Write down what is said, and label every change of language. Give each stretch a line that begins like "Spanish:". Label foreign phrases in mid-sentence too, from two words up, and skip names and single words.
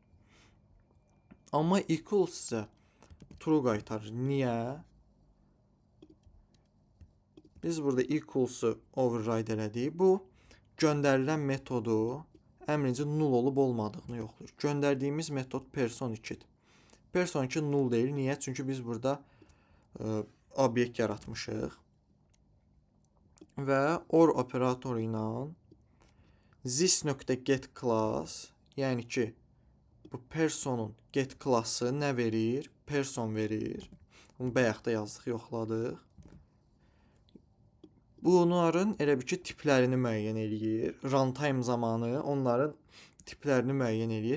Azerbaijani: Amma equal sizə true qaytarır. Niyə? Biz burada equals'ı override elədik. Bu göndərilən metodu əmrinci null olub olmadığını yoxlayır. Göndərdiyimiz metod person 2-dir. Person 2 null deyil. Niyə? Çünki biz burada obyekt yaratmışıq. Və or operatoru ilə
English: this.get class,
Azerbaijani: yəni ki, bu personun get klassı nə verir? Person verir. Bunu bayaq da yazdıq, yoxladıq. Bunların elə bir ki, tiplərini müəyyən eləyir. Runtime zamanı onların tiplərini müəyyən eləyir.